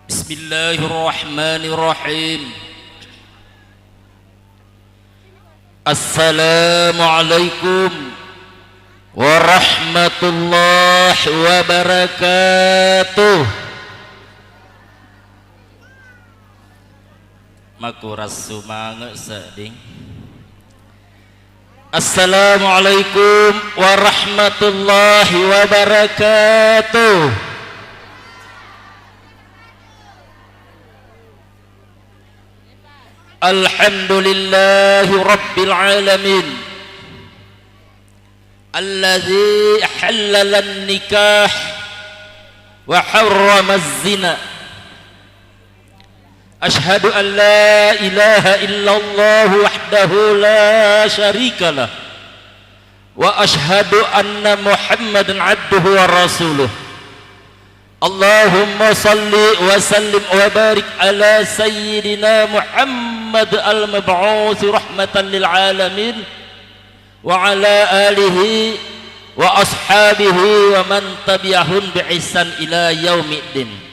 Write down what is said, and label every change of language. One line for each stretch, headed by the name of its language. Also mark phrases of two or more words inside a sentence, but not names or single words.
Arabic: بسم الله الرحمن الرحيم. السلام عليكم ورحمة الله وبركاته.
Javanese: Makuras sumangga seding.
Arabic: السلام عليكم ورحمة الله وبركاته. الحمد لله رب العالمين الذي أحل النكاح وحرم الزنا. أشهد أن لا إله إلا الله وحده لا شريك له وأشهد أن محمدا عبده ورسوله. اللهم صل وسلم وبارك على سيدنا محمد المبعوث رحمة للعالمين وعلى آله وأصحابه ومن تبعهم بإحسان إلى يوم الدين.